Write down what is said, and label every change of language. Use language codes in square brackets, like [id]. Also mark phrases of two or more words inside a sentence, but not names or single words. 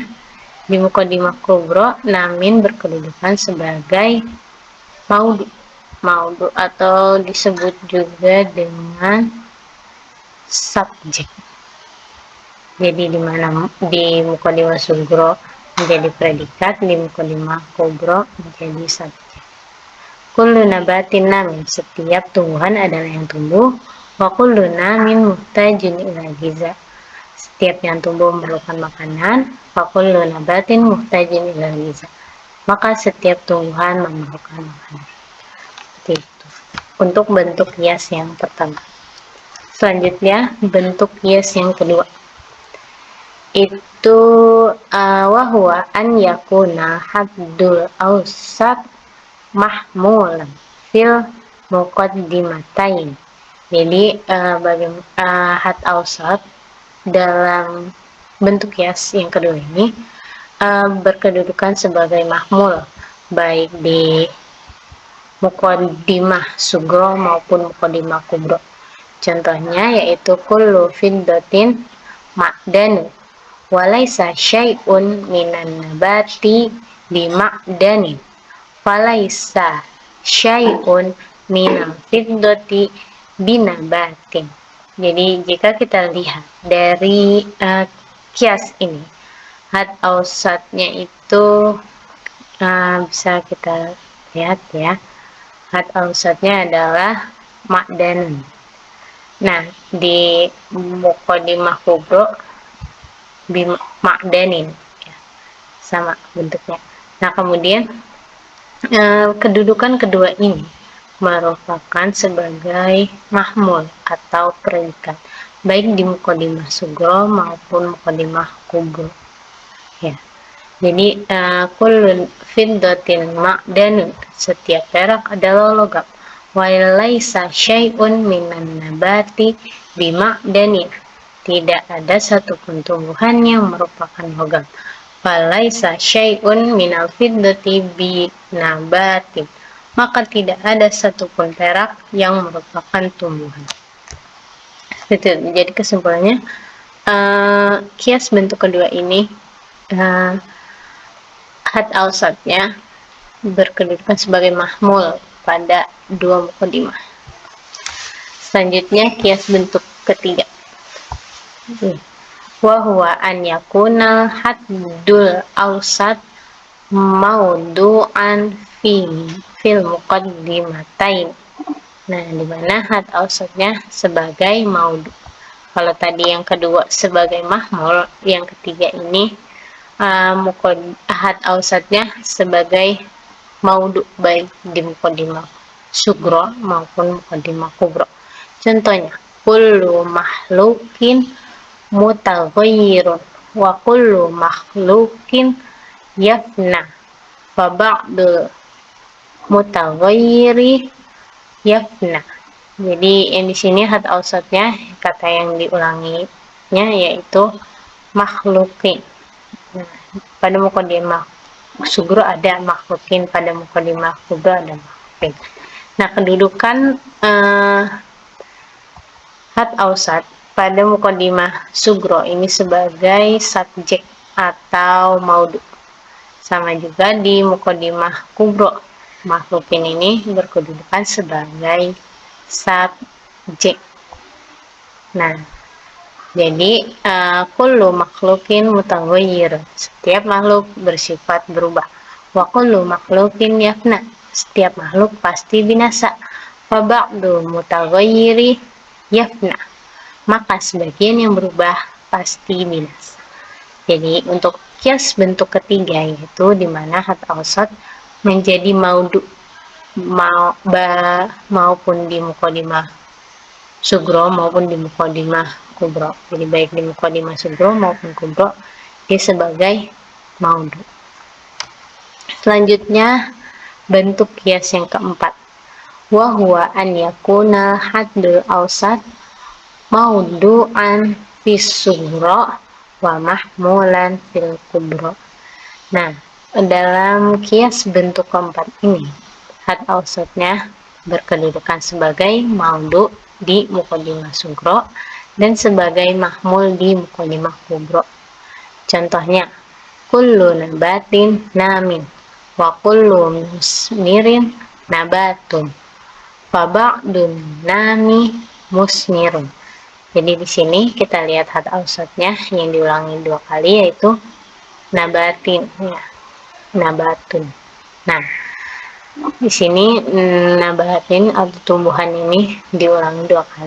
[id] Di [ar] مقدمة كبرى [id] namin berkedudukan sebagai maudu atau disebut juga dengan subjek. Jadi di mana di [ar] مقدمة صغرى [id] menjadi predikat, di [ar] مقدمة كبرى [id] menjadi subjek. [ar] كل نبات نام, [id] setiap tumbuhan adalah yang tumbuh. [ar] وكل نام محتاج إلى غذاء, [id] setiap yang tumbuh memerlukan makanan. [ar] وكل نبات محتاج إلى غذاء, [id] maka setiap tumbuhan memerlukan makanan. Seperti itu untuk bentuk kias yang pertama. Selanjutnya bentuk kias yang kedua itu [ar] وهو أن يكون الحد الأوسط محمولا في المقدمتين. [id] Jadi [ar] حد أوسط [id] dalam bentuk kias yang kedua ini berkedudukan sebagai mahmul baik di [ar] مقدمة صغرى [id] maupun [ar] مقدمة كبرى. [id] Contohnya yaitu [ar] كل فضة معدن وليس شيء من النبات بمعدن فليس شيء من الفضة بنبات. [id] Jadi jika kita lihat dari kias ini, had ausatnya itu bisa kita lihat ya, had ausatnya adalah ma'dan. Nah, di [ar] مقدمة كبرى [id] bima'danin ya, sama bentuknya. Nah, kemudian kedudukan kedua ini merupakan sebagai mahmul atau predikat baik di [ar] مقدمة صغرى [id] maupun [ar] مقدمة كبرى [id] ya. [ar] Jadi كل فضة معدن, [id] setiap perak adalah logam. [ar] وليس شيء من النبات بمعدن, [id] tidak ada satupun tumbuhan yang merupakan logam. [ar] فليس شيء من الفضة بنبات, [id] maka tidak ada satupun perak yang merupakan tumbuhan. Jadi kesimpulannya kias bentuk kedua ini had ausatnya berkedudukan sebagai mahmul pada dua muqaddimah. Selanjutnya kias bentuk ketiga [ar] وهو أن يكون الحد الأوسط موضوعا في المقدمتين. [id] Nah, di mana had awsatnya sebagai maudu. Kalau tadi yang kedua sebagai mahmul, yang ketiga ini had awsatnya sebagai maudu, baik di [ar] مقدمة صغرى [id] maupun [ar] مقدمة كبرى. [id] Contohnya, [ar] كل مخلوق متغير وكل مخلوق يفنى وبعض المتغير يفنى. [id] Jadi yang di sini had awsatnya kata yang diulanginya yaitu makhlukin. Nah, pada [ar] مقدمة صغرى [id] ada makhlukin, pada [ar] مقدمة كبرى [id] ada makhlukin. Nah, kedudukan [ar] حد أوسط [id] pada [ar] مقدمة صغرى [id] ini sebagai subjek atau maudu. Sama juga di [ar] مقدمة كبرى, [id] makhlukin ini berkedudukan sebagai subjek. Nah, jadi [ar] كل مخلوق متغير, [id] setiap makhluk bersifat berubah. [ar] وكل مخلوق يفنى, [id] setiap makhluk pasti binasa. [ar] وبعض المتغير يفنى, [id] maka sebagian yang berubah pasti binasa. Jadi untuk kias bentuk ketiga yaitu di mana [ar] حد أوسط [id] menjadi maudu maupun di [ar] مقدمة صغرى [id] maupun di [ar] مقدمة كبرى. [id] Jadi baik di [ar] مقدمة صغرى [id] maupun kubro dia sebagai maudu. Selanjutnya bentuk kias yang keempat, [ar] وهو أن يكون الحد الأوسط موضوعا في الصغرى ومحمولا في الكبرى. [id] Nah, dalam kias bentuk keempat ini had awsatnya berkedudukan sebagai maudu di [ar] مقدمة صغرى [id] dan sebagai mahmul di [ar] مقدمة كبرى. [id] Contohnya, [ar] كل نبات نام وكل مثمر نبات فبعض النامي مثمر. [id] Jadi di sini kita lihat had awsatnya yang diulangi 2 kali yaitu nabatin, ya, nabatun. Nah, di sini nabatin atau tumbuhan ini diulangi 2 kali.